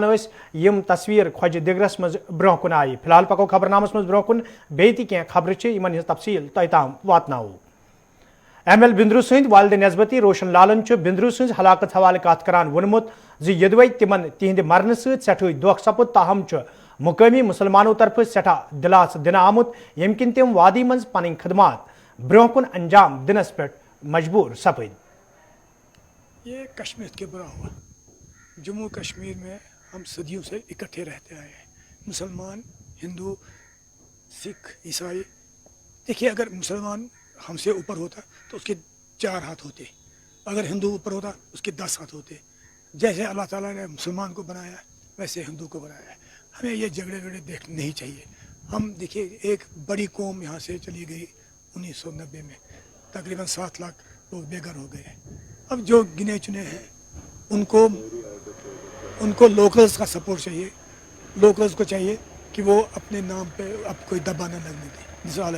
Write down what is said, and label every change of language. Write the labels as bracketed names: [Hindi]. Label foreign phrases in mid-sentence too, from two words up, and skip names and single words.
[Kashmiri] ٲسۍ یِم تصویٖر خۄجہِ دِگرس منٛز برونٛہہ کُن آیہِ فی الحال پکو خبرنامس منٛز برونٛہہ کُن بیٚیہِ تہِ کینٛہہ خبرٕ چھِ یِمن ہٕنٛز تفصیٖل تۄہہِ تام واتناوو ایم ایل بندرو سٕنٛدۍ والدِ نسبتی روشن لالن چھُ بندرو سٕنٛز ہلاکت حوالہٕ کتھ کران ووٚنمُت زِ یوٚدوے تِمن تِہنٛدِ مرنہٕ سۭتۍ سٮ۪ٹھٕے دھوکہٕ سپُد تاہم چھُ مقٲمی مُسلمانو طرفہٕ سٮ۪ٹھاہ دِلاسہٕ دِنہٕ آمُت ییٚمہِ کِنۍ تِم وادی منٛز پنٕنۍ خدمات برونٛہہ کُن انجام دِنس پٮ۪ٹھ مجبوٗر سپٕدۍ [Urdu] یہ کشمیر کے برا ہوا جموں کشمیر میں ہم صدیوں سے اکٹھے رہتے آئے ہیں مسلمان ہندو سکھ عیسائی دیکھیے اگر مسلمان ہم سے اوپر ہوتا تو اس کے 4 ہاتھ ہوتے اگر ہندو اوپر ہوتا اس کے 10 ہاتھ ہوتے جیسے اللہ تعالیٰ نے مسلمان کو بنایا ویسے ہندو کو بنایا ہے ہمیں یہ جھگڑے دیکھنے نہیں چاہیے ہم دیکھیے ایک بڑی قوم یہاں سے چلی گئی 1990 میں تقریباً 7 لاکھ لوگ بے گھر ہو گئے ہیں اب جو گنے چنے ہیں ان کو لوکلز کا سپورٹ چاہیے لوکلز کو چاہیے کہ وہ اپنے نام پہ اب کوئی دبا نہ لگنے دیں